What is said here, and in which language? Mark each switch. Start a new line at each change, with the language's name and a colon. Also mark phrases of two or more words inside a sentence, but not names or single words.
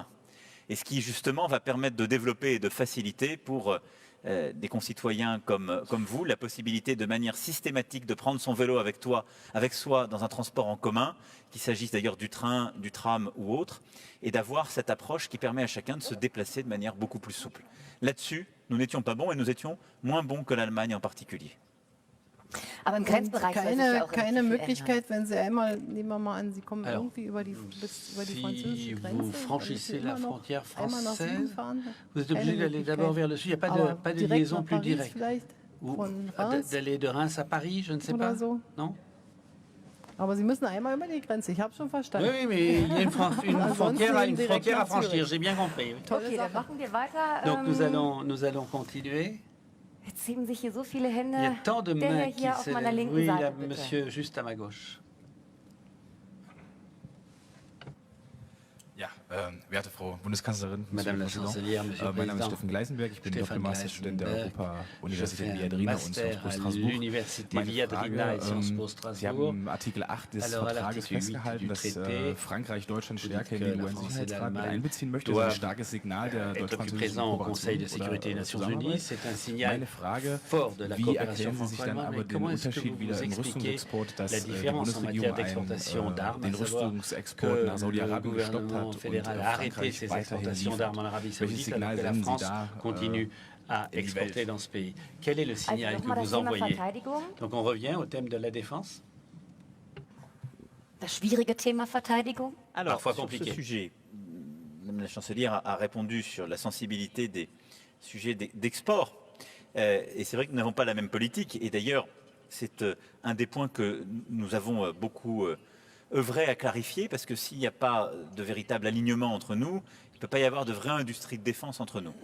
French: Et ce qui justement va permettre de développer et de faciliter pour des concitoyens comme vous, la possibilité de manière systématique de prendre son vélo avec soi dans un transport en commun, qu'il s'agisse d'ailleurs du train, du tram ou autre, et d'avoir cette approche qui permet à chacun de se déplacer de manière beaucoup plus souple. Là-dessus, nous n'étions pas bons et nous étions moins bons que l'Allemagne en particulier.
German: Aber im Und Grenzbereich soll sich ja auch keine relativ viel Möglichkeit, wenn Sie einmal, nehmen wir mal an, Sie kommen
French: Alors,
German: irgendwie über die
French: Si
German: französische Grenze.
French: vous franchissez la frontière
German: einmal nach Süden
French: française,
German: fahren,
French: vous êtes obligé
German: keine
French: d'aller d'abord vers le sud. Il n'y a
German: Aber
French: pas de
German: direkt
French: liaison
German: nach
French: plus Paris directe.
German: vielleicht,
French: Ou
German: von Reims
French: d'aller de Reims à Paris, je ne sais
German: oder
French: pas.
German: so.
French: Non.
German: Aber Sie müssen einmal über die Grenze, ich habe schon
French: Oui,
German: verstanden.
French: oui, mais il y a une
German: Ansonsten
French: frontière,
German: eben direkt
French: à
German: nach
French: franchir,
German: Zürich.
French: j'ai bien compris. oui.
German: Tolle Okay, dann Sache. machen wir weiter.
French: Donc nous allons continuer.
German: Jetzt heben sich hier so viele Hände.
French: Il y a tant de
German: Der
French: mains
German: Herr
French: qui
German: hier auf
French: se
German: meiner
French: lèvent.
German: linken
French: Oui, là,
German: Seite, bitte.
French: monsieur, juste à ma gauche.
German: Ja, werte Frau Bundeskanzlerin,
French: Madame la Monsieur le Chancelière, Président. Monsieur le
German: Mein Name ist
French: Président.
German: Steffen Gleisenberg, ich bin
French: Stefan
German: Doppelmasterstudent der
French: Gleisenberg.
German: Europa-Universität
French: Je fais un
German: Viadrina und
French: master
German: Sciences Po
French: à
German: Strasbourg.
French: l'Université
German: Meine
French: Viadrina et Sciences Po
German: Sie
French: Strasbourg.
German: haben im Artikel 8 des
French: Alors, à
German: Vertrages
French: l'article 8
German: festgehalten,
French: du
German: dass
French: traité,
German: Frankreich Deutschland
French: vous
German: stärker in
French: dites
German: den
French: que la France et
German: UN-Sicherheitsrat mit
French: l'Allemagne
German: einbeziehen möchte. Das ist
French: doivent
German: ein starkes Signal der
French: être plus
German: deutsch-französischen
French: présent au Conseil de
German: Kooperation
French: sécurité des
German: oder
French: Nations Unies.
German: Zusammenarbeit.
French: C'est un signal
German: Meine Frage,
French: fort de la
German: wie
French: coopération
German: erklären Sie sich dann
French: franco-allemande.
German: aber
French: Mais
German: den
French: comment est-ce que
German: Unterschied
French: vous
German: wieder
French: vous
German: im
French: expliquez
German: Rüstungsexport, dass
French: la
German: die
French: différence en matière
German: Bundesregierung
French: d'exportation d'armes,
German: den
French: à savoir
German: Rüstungsexport
French: que
German: nach
French: le
German: Saudi-Arabien gestoppt
French: gouvernement
German: hat und
French: fédéral a arrêté
German: Frankreich
French: ses
German: weiterhin
French: exportations
German: liefert?
French: d'armes en Arabie
German: Welches
French: Saoudite alors
German: Signal
French: que la
German: senden Sie
French: France
German: da
French: continue à
German: in die
French: exporter
German: Welt?
French: dans ce pays. Quel est le
German: Also
French: signal que
German: nochmal das
French: vous
German: Thema
French: envoyez?
German: Verteidigung.
French: Donc on revient au thème de la défense.
German: Das schwierige Thema Verteidigung.
French: Alors, Parfois sur compliqué. ce sujet, Madame la chancelière a répondu sur la sensibilité des sujets d'export. Et c'est vrai que nous n'avons pas la même politique. Et d'ailleurs, c'est un des points que nous avons beaucoup œuvré à clarifier, parce que s'il n'y a pas de véritable alignement entre nous, il ne peut pas y avoir de vraie industrie de défense entre nous.